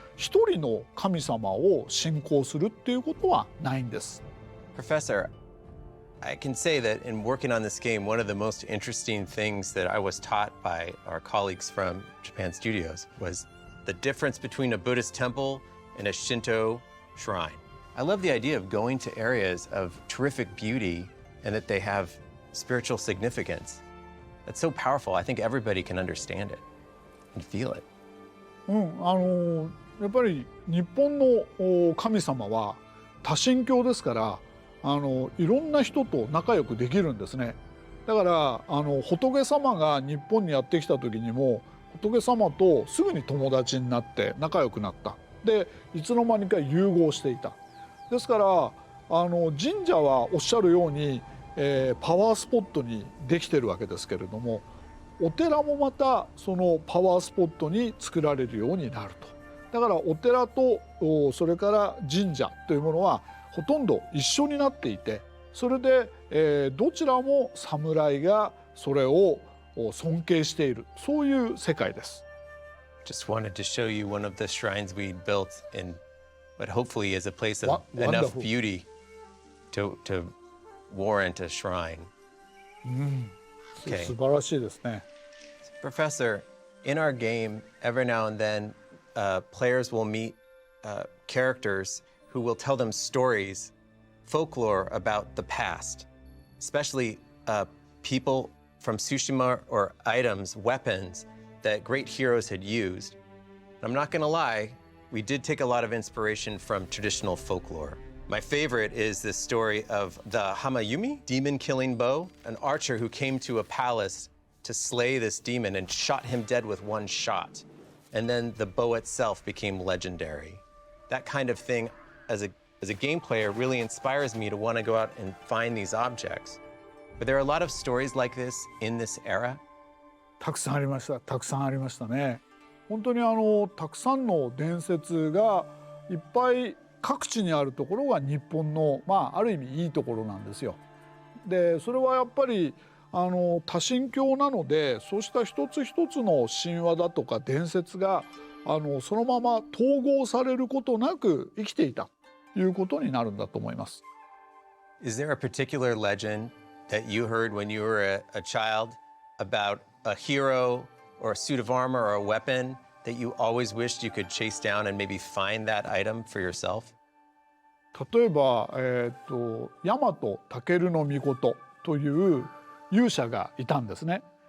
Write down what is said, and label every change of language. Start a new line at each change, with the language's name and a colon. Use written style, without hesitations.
Japanese: 一人の神様を信仰するっていうことはないんです。
English: Professor, I can say that in working on this game, one of the most interesting things that I was taught by our colleagues from Japan Studios was the difference between a Buddhist temple and a Shinto shrine. I love the idea of going to areas of terrific beauty and that they have spiritual significance. That's so powerful. I think everybody can understand it and feel it.
Japanese: やっぱり日本の神様は多神教ですから、いろんな人と仲良くできるんですね。だから仏様が日本にやってきた時にも仏様とすぐに友達になって仲良くなった。でいつの間にか融合していた。ですから神社はおっしゃるように、パワースポットにできてるわけですけれども、お寺もまたそのパワースポットに作られるようになると。だからお寺とそれから神社というものはほとんど一緒になっていて、それで、どちらも侍がそれを尊敬している、そういう世界です。
English: Just wanted to show you one of the shrines we built in what hopefully is a place of enough Wonderful. beauty to warrant a shrine. Okay.
Japanese: 素晴らしいですね。
English: Professor, in our game, every now and then, players will meet characters who will tell them stories, folklore about the past, especially people from Tsushima or items, weapons that great heroes had used. I'm not going to lie, we did take a lot of inspiration from traditional folklore. My favorite is this story of the Hamayumi, demon-killing bow, an archer who came to a palace to slay this demon and shot him dead with one shot. And then the bow itself became legendary. That kind of thing, as a game player, really inspires me to want to go out and find these objects. But there are a lot of stories like this in this era.
Japanese: たくさんありました。たくさんありましたね。本当にたくさんの伝説がいっぱい各地にあるところが日本のある意味いいところなんですよ。でそれはやっぱり多神教なので、そうした一つ一つの神話だとか伝説がそのまま統合されることなく生きていたということになるんだと思います。
English: Is there a particular legend that you heard when you were a child about a hero or a suit of armor or a weapon that you always wished you could chase down and maybe find that item for yourself?
Japanese: 例えば、大和武尊という勇者がいたんですね。